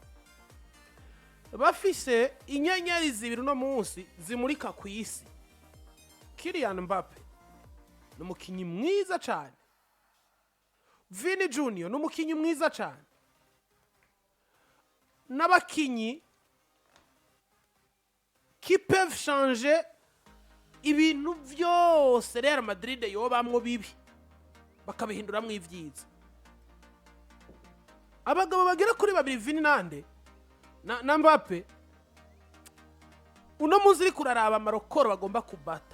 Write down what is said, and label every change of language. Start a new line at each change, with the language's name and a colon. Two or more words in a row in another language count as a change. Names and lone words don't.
Rundi: Bafise inyenyeri zibiri no munsi zimurika ku isi. Kylian Mbappe n'umukinyi mwiza cyane, Vini Junior n'umukinyi mwiza cyane, n'abakinyi
French: qui peuvent changer
Rundi: ibintu byose Real Madrid yobamwo bibi bakabihinduramwo ivyiza. Abagabo bagera kuri babiri Vini nande na Mbappe uno munsi uri kuraraba amarokoro bagomba kubata.